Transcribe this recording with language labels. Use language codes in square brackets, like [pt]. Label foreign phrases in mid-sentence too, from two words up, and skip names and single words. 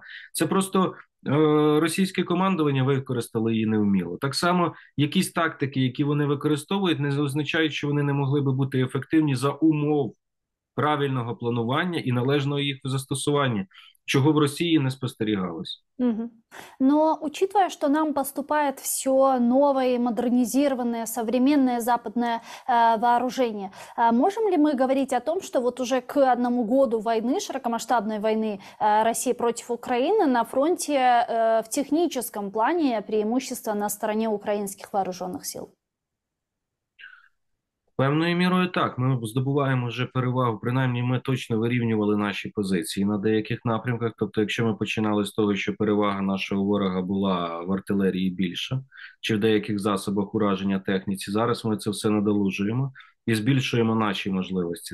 [uk] Це просто російське командування використало її невміло. Так само якісь тактики, які вони використовують, не означають, що вони не могли би бути ефективні за умов правильного планування і належного їх застосування, чого в Росії не спостерігалось. Мгм. [ru] Но учитывая, что нам поступает все новое, модернизированное, современное западное вооружение, можем ли мы говорить о том, что вот уже к 1 году войны, широкомасштабной войны России против Украины, на фронте в техническом плане преимущество на стороне украинских вооруженных сил? [uk] Певною мірою так. Ми здобуваємо вже перевагу. Принаймні, ми точно вирівнювали наші позиції на деяких напрямках. Тобто, якщо ми починали з того, що перевага нашого ворога була в артилерії більша, чи в деяких засобах ураження техніці, зараз ми це все надолужуємо і збільшуємо наші можливості.